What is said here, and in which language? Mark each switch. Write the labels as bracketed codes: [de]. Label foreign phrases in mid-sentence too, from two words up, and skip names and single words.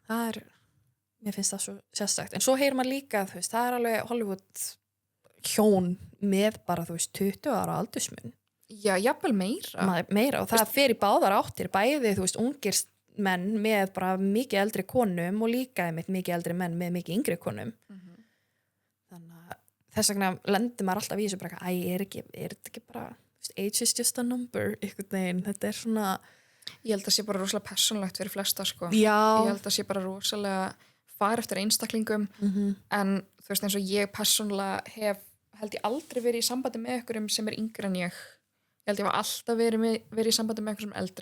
[is] Mér finnst það svo sérstakt, en svo heyrir maður líka, þú veist, það alveg Hollywood hjón með bara, þú veist, 20 ára aldursmun. Já, jafnvel meira og það fer í báðar áttir bæði, þú veist, ungir menn með bara mikið eldri konum og líka mikið eldri menn með mikið yngri konum þannig að þess vegna lendir maður alltaf í þessu bara er þetta ekki bara [en] age is just a number, [is] einhvern veginn, þetta svona ég held að sé bara rosalega persónulegt fyrir flesta, sko. Já. Ég held að sé bara rosalega fara eftir einstaklingum en þú veist, eins og ég persónulega held ég aldrei verið í sambandi með einhverjum sem yngri en ég held ég var alltaf verið í sambandi með eitthvað sem eldri.